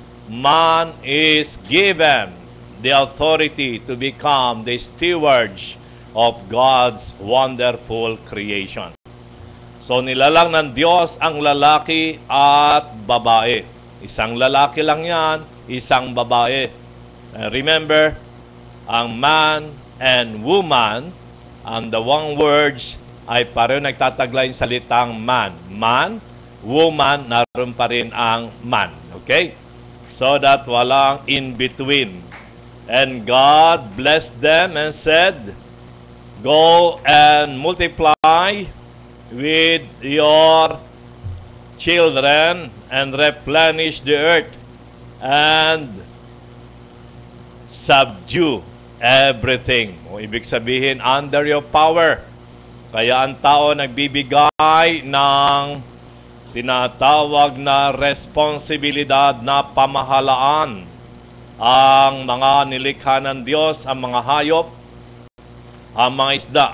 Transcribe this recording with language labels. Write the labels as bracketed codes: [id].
[en] Man is given the authority to become the stewards of God's wonderful creation. [tl] So nilalang ng Diyos ang lalaki at babae. Isang lalaki lang yan, isang babae. [en] Remember, [tl] ang man and woman, ang dalawang words ay pareho nagtataglay sa salitang man. Man, woman, naroon pa rin ang man. Okay? [en] So that walang in between. And God blessed them and said, go and multiply with your children and replenish the earth and subdue everything. [tl] O ibig sabihin, [en] under your power. [tl] Kaya ang tao nagbibigay ng tinatawag na responsibilidad na pamahalaan ang mga nilikha ng Diyos, ang mga hayop, ang mga isda.